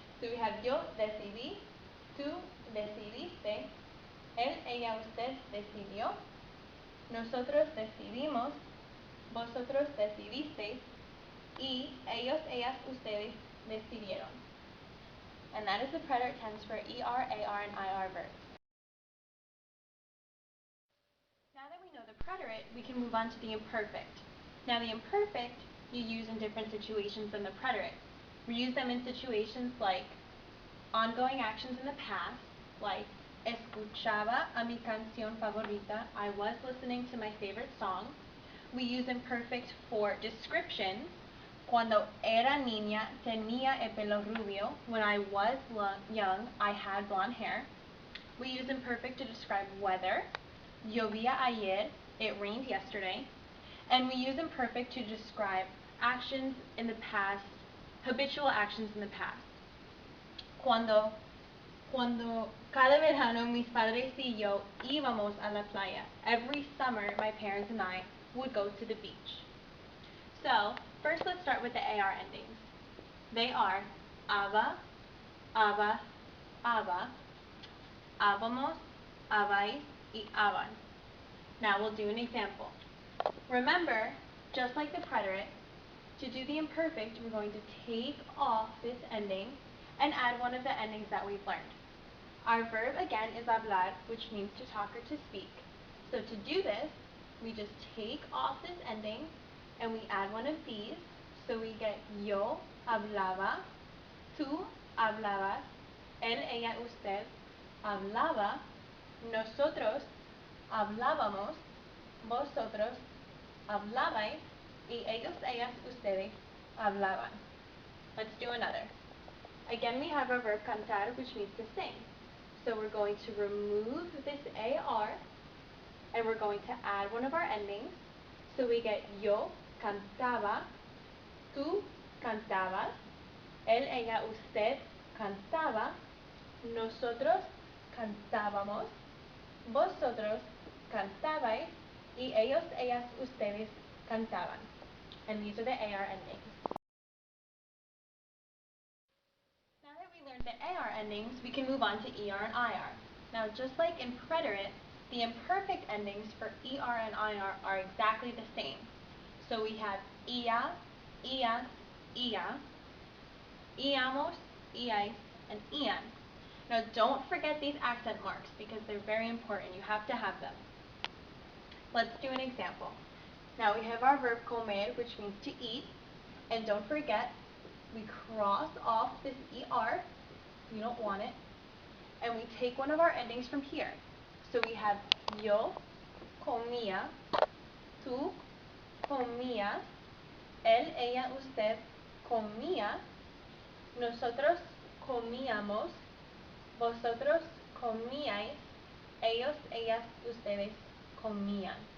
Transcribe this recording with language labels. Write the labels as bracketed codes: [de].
[en] So we have [es] yo decidí, tú decidiste, él, ella, usted decidió, nosotros decidimos, vosotros decidisteis, y ellos, ellas, ustedes decidieron. [en] And that is the preterite tense for ER, AR, and IR verbs. Now that we know the preterite, we can move on to the imperfect. Now the imperfect you use in different situations than the preterite. We use them in situations like ongoing actions in the past, like [es] escuchaba a mi canción favorita, [en] I was listening to my favorite song. We use imperfect for descriptions. [es] Cuando era niña, tenía el pelo rubio. [en] When I was young, I had blonde hair. We use imperfect to describe weather. [es] Llovía ayer, [en] it rained yesterday. And we use imperfect to describe actions in the past, habitual actions in the past. [es] Cuando cada verano mis padres y yo íbamos a la playa. [en] Every summer, my parents and I would go to the beach. So, first let's start with the AR endings. They are aba, aba, aba, ábamos, abais, y aban. Now we'll do an example. Remember, just like the preterite, to do the imperfect, we're going to take off this ending and add one of the endings that we've learned. Our verb, again, is hablar, which means to talk or to speak. So to do this, we just take off this ending and we add one of these. So we get [es] yo hablaba, tú hablabas, él, ella, usted hablaba, nosotros hablábamos, vosotros hablabais, y ellos, ellas, ustedes hablaban. [en] Let's do another. Again, we have our verb cantar, which means to sing. So we're going to remove this AR, and we're going to add one of our endings. So we get [es] yo cantaba, tú cantabas, él, ella, usted cantaba, nosotros cantábamos, vosotros cantabais, y ellos, ellas, ustedes cantaban. [en] And these are the AR endings. Now that we learned the AR endings, we can move on to ER and IR. Now, just like in preterite, the imperfect endings for ER and IR are exactly the same. So we have ia, ias, ia, íamos, iais, and ian. Now, don't forget these accent marks because they're very important. You have to have them. Let's do an example. Now we have our verb comer, which means to eat, and don't forget, we cross off this ER, we don't want it, and we take one of our endings from here. So we have [es] yo comía, tú comías, él, ella, usted comía, nosotros comíamos, vosotros comíais, ellos, ellas, ustedes comían.